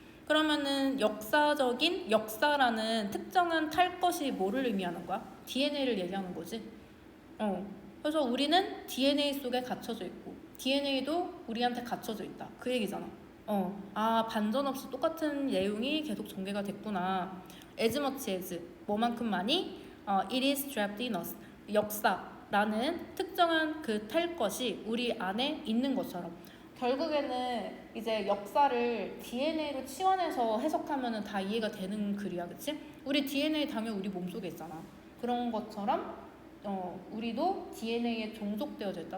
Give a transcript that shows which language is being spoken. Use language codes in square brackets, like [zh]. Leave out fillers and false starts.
[ko] 그러면은 역사라는 특정한 탈 것이 뭐를 의미하는 거야? DNA를 얘기하는 거지. 그래서 우리는 DNA 속에 갇혀져 있고 DNA도 우리한테 갇혀져 있다. 그 얘기잖아. 반전 없이 똑같은 내용이 계속 전개가 됐구나. [en] As much as, [ko] 뭐만큼 많이 [en] it is trapped in us. [ko] 역사라는 특정한 그 탈 것이 우리 안에 있는 것처럼. 결국에는 이제 역사를 DNA로 치환해서 해석하면은 다 이해가 되는 글이야, 그치? 우리 DNA 당연히 우리 몸속에 있잖아. 그런 것처럼 우리도 DNA에 종속되어져 있다.